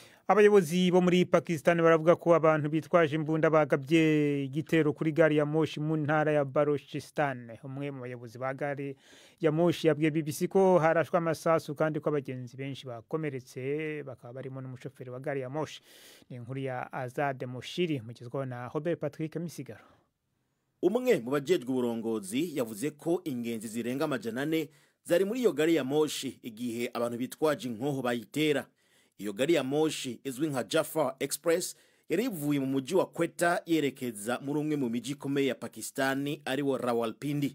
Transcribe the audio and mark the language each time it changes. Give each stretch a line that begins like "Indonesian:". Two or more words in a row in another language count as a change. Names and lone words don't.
Kinyarwanda: abayobozi bo muri Pakistan baravuga ko abantu bitwaje imbunda bagabye igitero kuri gari ya moshi mu ntara ya Balochistan. Umwe mu bayobozi ba gari ya moshi yabwiye BBC ko harashwe amasasu kandi ko abagenzi benshi bakomeretse bakaba barimo n'umushoferi wa gari ya moshi.
Rundi: Ni inkuru ya Azad Moshiri mugezweho na Robert Patrick Misigaro. Umwe mu bajejwe uburongozi yavuze ko ingenzi zirenga 400 zari muri iyo gari ya moshi igihe abantu bitwaje inkoho bayitera.
Kinyarwanda: Iyo gari ya moshi izwi nka Jafar Express yari ivuye mu mujyi wa Quetta yerekeza muri umwe mu miji ikomeye ya Pakistani ariwo Rawalpindi.